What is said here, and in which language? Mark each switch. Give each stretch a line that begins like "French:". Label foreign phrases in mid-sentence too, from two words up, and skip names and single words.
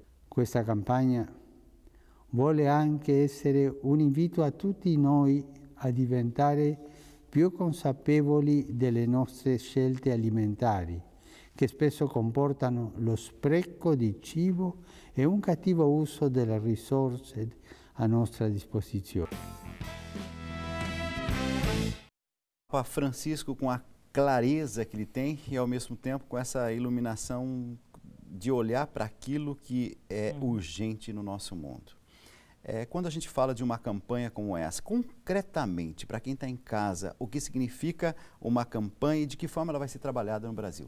Italian: Questa campagna vuole anche essere un invito a tutti noi a diventare più consapevoli delle nostre scelte alimentari, che spesso comportano lo spreco di cibo e un cattivo uso delle risorse a nostra disposizione.
Portuguese: Papa Francisco, com a clareza que ele tem e ao mesmo tempo com essa iluminação de olhar para aquilo que é urgente no nosso mundo. Quando a gente fala de uma campanha como essa, concretamente, para quem está em casa, o que significa uma campanha e de que forma ela vai ser trabalhada no Brasil?